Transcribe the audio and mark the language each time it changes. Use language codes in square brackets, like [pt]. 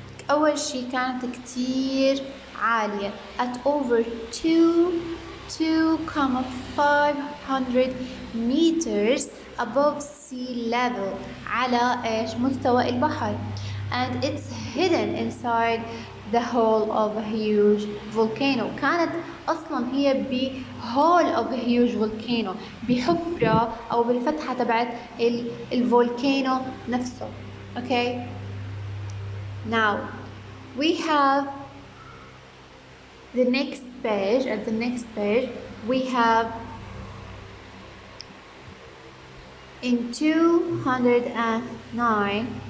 [ar] أول شي كانت كتير عالية [en] at over 2,500 meters above sea level [ar] على مستوى البحر. [en] And it's hidden inside the hole of a huge volcano. [ar] كانت أصلا هي [en] hole of a huge volcano, [ar] بحفرة أو بالفتحة تبعت الفولكانو نفسه. [en] Okay. Now we have the next page. At the next page we have in 209.